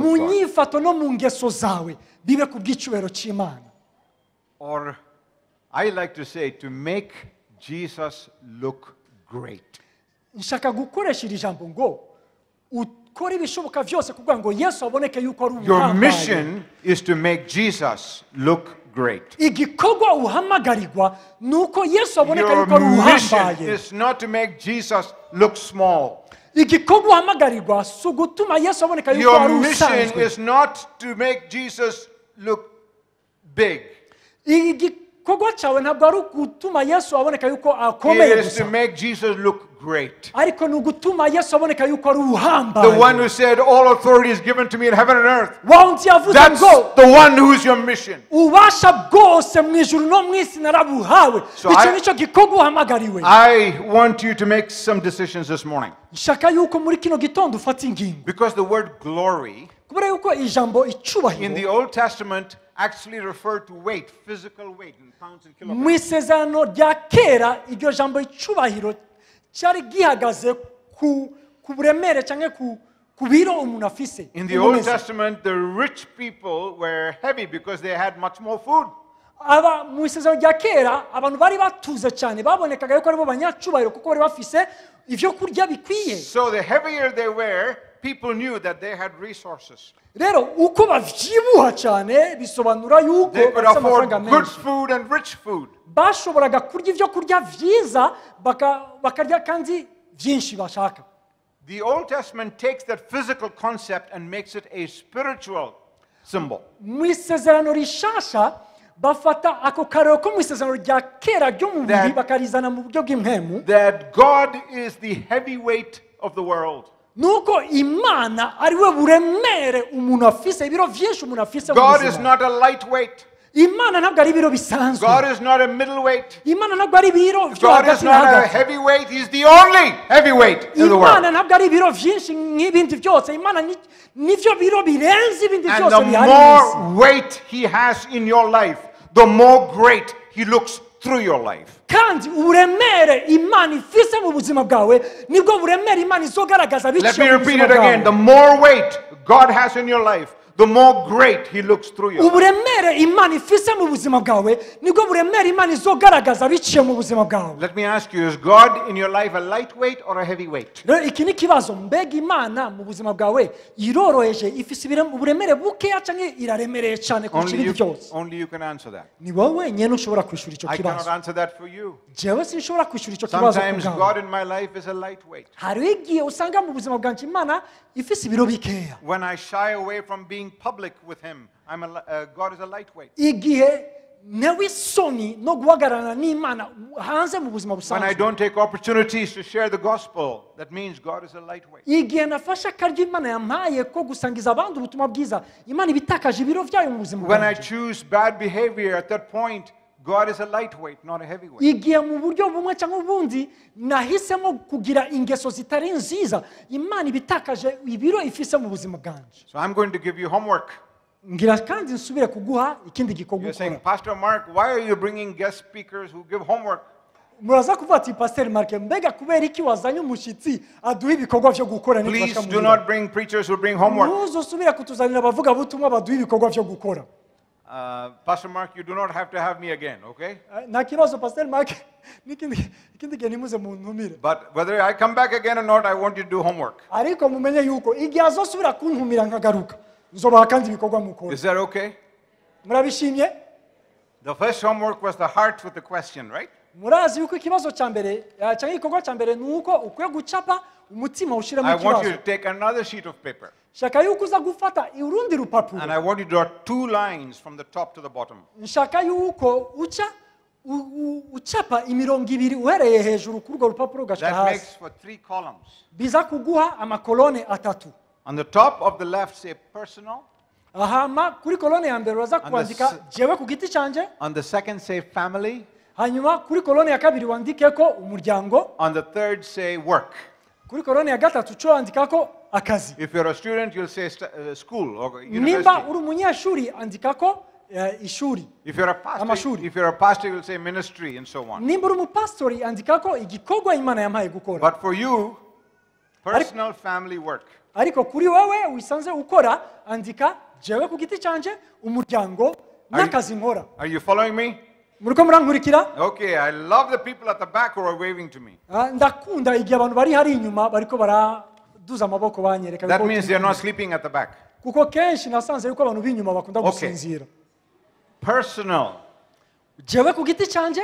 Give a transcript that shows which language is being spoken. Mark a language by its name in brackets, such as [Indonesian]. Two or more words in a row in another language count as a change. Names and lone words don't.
[Kinyarwanda] mu [English] God. [Kinyarwanda] nyifato no mu ngeso zawe bibe kubw'icyubahiro cy'Imana [English] Or, I like to say, to make Jesus look great. [Kinyarwanda] nshaka gukoresha iri jambo ngo ukore ibishoboka byose kugira ngo Yesu aboneke yuko ari [English] Your [Kinyarwanda] uhambaye [English] mission is to make Jesus look great. [Kinyarwanda] igikorwa uhamagarirwa ni uko Yesu aboneka [English] Your [Kinyarwanda] yuko ari [English] mission [Kinyarwanda] uhambaye [English] is not to make Jesus look small. [Kinyarwanda] igikorwa uhamagarirwa si ugutuma Yesu aboneka yuko [English] Your [Kinyarwanda] ari [English] mission [Kinyarwanda] usanzwe [English] is not to make Jesus look big. [Kinyarwanda] igikorwa cyawe ntabwo ari ugutuma Yesu aboneka yuko akomeye [English] It is to [Kinyarwanda] gusa [English] make Jesus look great. [Kinyarwanda] ariko ni ugutuma Yesu aboneka yuko ari [English] The one [Kinyarwanda] uhambaye [English] who said, all authority is given to me in heaven and earth. [Kinyarwanda] wa wundi yavuze [English] That's [Kinyarwanda] ngo [English] the one who is your mission. [Kinyarwanda] ubasha bwose mu ijuru no mu isi narabuhawe [English] So [Kinyarwanda] icyo [English] I- [Kinyarwanda] nicyo gikorwa uhamagariwe [English] I want you to make some decisions this morning. [Kinyarwanda] nshaka yuko muri kino gitondo ufata ingingo [English] Because the word glory [Kinyarwanda] kubera yuko ijambo [English] in the [Kinyarwanda] icubahiro [English] Old Testament actually referred to weight, physical weight in pounds and kilograms. [Kinyarwanda] mu isezerano rya kera iryo jambo icubahiro cyari gihagaze ku buremere cyangwa ku biro umuntu afise [English] In the Old Testament, the rich people were heavy because they had much more food. [Kinyarwanda] aba mu isezerano rya kera abantu bari batuze cyane babonekaga yuko aribo banyacubahiro kuko bari bafise ibyo kurya bikwiye [English] So the heavier they were, people knew that they had resources. [Kinyarwanda] rero uko bavyibuha cyane bisobanura yuko [English] They could [Kinyarwanda] bafise [English] afford [Kinyarwanda] amafaranga [English] good [Kinyarwanda] menshi [English] food and rich food. [Kinyarwanda] bashoboraga kurya ibyo kurya vyiza bakarya kandi vyinshi bashaka [English] The Old Testament takes that physical concept and makes it a spiritual symbol. [Kinyarwanda] mu isezerano rishasha bafata ako karero ko mu isezerano rya kera ryo mu mubiri [English] That- [Kinyarwanda] bakarizana mu buryo bw'impwemu [English] that God is the heavyweight of the world. [Kinyarwanda] nuko imana ari we buremere umuntu afise ibiro vyinshi umuntu afise mu [English] God is [Kinyarwanda] buzima [English] not a lightweight. [Kinyarwanda] imana ntabwo ari ibiro bisanzwe [English] God is not a middleweight. [Kinyarwanda] imana ntabwo ari ibiro vyo [English] God is [Kinyarwanda] hagati na [English] not a [Kinyarwanda] hagati [English] heavyweight. He's the only heavyweight in the [Kinyarwanda] imana [English] world. [Kinyarwanda] ntabwo ari ibiro vyinshi nk'ibindi byose imana nivyo biro birenze ibindi [English] And [Kinyarwanda] byose [English] the [Kinyarwanda] bihari mw'isi. [English] more weight He has in your life, the more great He looks through your life. [Kinyarwanda] kandi uburemere imana ifise mu buzima bwawe nibwo buremere imana izogaragaza [English] Let me [Kinyarwanda] biciye mu [English] repeat [Kinyarwanda] buzima [English] it again. The [Kinyarwanda] bwawe [English] more weight God has in your life, the more great He looks through your life. [Kinyarwanda] uburemere imana ifise mu buzima bwawe nibwo buremere imana izogaragaza biciye mu buzima bwawe [English] Let me ask you, is God in your life a lightweight or a heavyweight? [Kinyarwanda] rero iki ni ikibazo mbega imana mu buzima bwawe iroroheje ifise uburemere bukeya cyangwa iraremereye cyane kurusha ibindi byose [English] Only you can answer that. [Kinyarwanda] ni wowe nyine ushobora kwishura icyo [English] I cannot [Kinyarwanda] kibazo [English] answer that for you. [Kinyarwanda] jewe sinshobora kwishura icyo kibazo [English] Sometimes [Kinyarwanda] ku bwawe [English] God in my life is a lightweight. [Kinyarwanda] hariho igihe usanga mu buzima bwanjye imana ifise ibiro bikeya [English] When I shy away from being public with Him, God is a lightweight. [Kinyarwanda] igihe ntewe isoni no guhagararana n'imana hanze mu buzima [English] When I [Kinyarwanda] busanzwe [English] don't take opportunities to share the gospel, that means God is a lightweight. [Kinyarwanda] igihe nafashe akaryo imana yampaye ko gusangiza abandi ubutumwa bwiza imana ibitakaje ibiro byayo mu buzima [English] When I [Kinyarwanda] bwanjye [English] choose bad behavior, at that point, God is a lightweight, not a heavyweight. [Kinyarwanda] igihe mu buryo bumwe cyangwa ubundi nahisemo kugira ingeso zitari nziza imana ibitakaje ibiro ifise mu buzima bwanjye [English] So I'm going to give you homework. [Kinyarwanda] ngira kandi nsubire kuguha ikindi gikorwa [English] You're saying, [Kinyarwanda] ukora [English] Pastor Mark, why are you bringing guest speakers who give homework? [Kinyarwanda] muraza kuvuga ati pasiteri marike mbega kubera iki wazanye umushyitsi aduha ibikorwa byo gukora [English] Please do not bring preachers who bring homework. [Kinyarwanda] ntuzusubire kutuzanira abavugabutumwa baduha ibikorwa byo gukora [English] Pastor Mark, you do not have to have me again, okay? [Kinyarwanda] nta kibazo pasiteri marike ikindi gihe nimuze mu ntumire [English] But whether I come back again or not, I want you to do homework. [Kinyarwanda] ariko mumenye yuko igihe azosubira kuntumira nkagaruka nzobaha kandi ibikorwa mukora [English] Is that okay? [Kinyarwanda] murabishimye [English] The first homework was the heart with the question, right? [Kinyarwanda] murazi yuko ikibazo cya mbere cyangwa igikorwa cya mbere ni uko ukwiye gucapa umutima ushyiramo [English] I want you [Kinyarwanda] ikibazo [English] to take another sheet of paper [Kinyarwanda] nshaka yuko uza gufata urundi rupapuro [English] and I want you to draw 2 lines from the top to the bottom. [Kinyarwanda] nshaka yuko ucapa imirongo ibiri uhereye hejuru kuri urwo rupapuro ugashyira [English] That makes [Kinyarwanda] hasi [English] for 3 columns. [Kinyarwanda] biza kuguha amakolone atatu [English] On the top of the left, say personal. [Kinyarwanda] ahama kuri kolone ya mbere uraza kwandika jewe ku giti cyanjye [English] On the second, say family. [Kinyarwanda] hanyuma kuri kolone ya kabiri wandike ko umuryango [English] On the third, say work. [Kinyarwanda] kuri kolone ya gatatu cyo wandika ko akazi [English] If you're a student, you'll say school or [Kinyarwanda] nimba [English] university. [Kinyarwanda] uri umunyeshuri andika ko ishuri [English] If you're a pastor, [Kinyarwanda] Amashuri. [English] if you're a pastor, you'll say ministry and so on. [Kinyarwanda] nimba uri umupasitori andika ko igikorwa imana yampaye gukora [English] But for you, personal family work. [Kinyarwanda] ariko kuri wowe wisanze ukora andika jewe ku giti cyanjye umuryango n'akazi nkora [English] Are you following me? [Kinyarwanda] muriko murankurikira [English] Okay, I love the people at the back who are waving to me. [Kinyarwanda] ndakunda igihe abantu bari hari inyuma bariko baraduza amaboko banyereka [English] That [Kinyarwanda] yuko [English] means [Kinyarwanda] turi [English] they're not [Kinyarwanda] kumwe. [English] sleeping at the back. [Kinyarwanda] kuko kenshi nasanze yuko abantu b'inyuma bakunda [English] Okay. [Kinyarwanda] gusinzira [English] Personal [Kinyarwanda] jewe ku giti cyanjye